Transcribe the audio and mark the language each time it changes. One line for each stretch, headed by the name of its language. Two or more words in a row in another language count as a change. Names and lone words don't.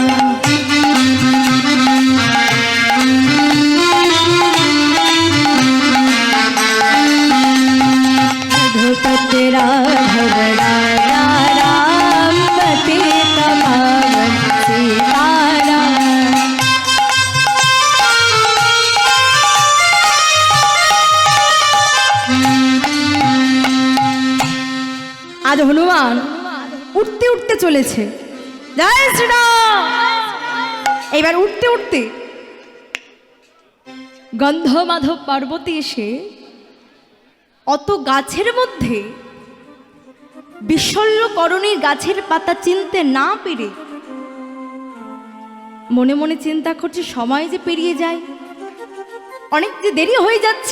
Hindi: रघुपति राघव राजा राम पतित पावन सीताराम।
Bangla: আজ হনুমান উঠতে উঠতে চলেছে।
Hindi: जय श्री राम।
Bangla: এবার উঠতে উঠতে গন্ধমাধব পর্বতে এসে অত গাছের মধ্যে বিশল্যকরণীর গাছের পাতা চিনতে না পেরে মনে মনে চিন্তা করছে, সময় যে পেরিয়ে যায়, অনেক যে দেরি হয়ে যাচ্ছে।